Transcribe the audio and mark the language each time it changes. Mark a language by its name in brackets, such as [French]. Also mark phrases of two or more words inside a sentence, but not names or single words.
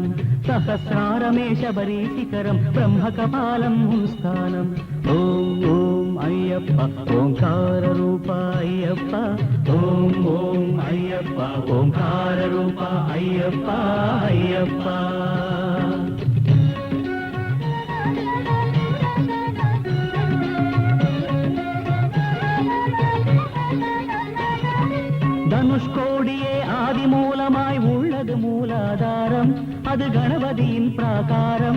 [Telugu] సహస్రారమే శబరి శిఖరం బ్రహ్మకపాలం గుంస్థానం ఓం ఓం అయ్యప్ప ఓంకార రూప అయ్యప్ప ఓం ఓం అయ్యప్ప ఓంకార రూప అయ్యప్ప అయ్యప్ప [Tamil] தனுஷ்கோடியே ஆதி மூலமாய் உள்ளது மூலாதாரம், அது கணபதியின் பிராகாரம்.